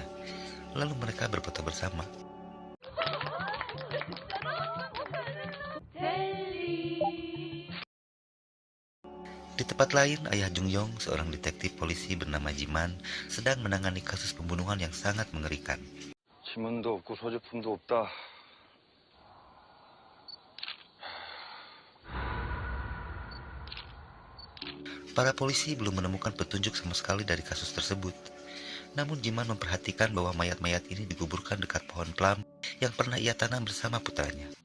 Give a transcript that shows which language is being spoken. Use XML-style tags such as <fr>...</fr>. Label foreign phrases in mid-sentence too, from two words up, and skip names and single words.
<id>Lalu mereka berfoto bersama. Di tempat lain, ayah Jungyong, seorang detektif polisi bernama Jiman, sedang menangani kasus pembunuhan yang sangat mengerikan.</id> <ko>지문도 없고 소지품도 없다.</ko> <id>Para polisi belum menemukan petunjuk sama sekali dari kasus tersebut. Namun Jiman memperhatikan bahwa mayat-mayat ini dikuburkan dekat pohon plum yang pernah ia tanam bersama putranya.</id>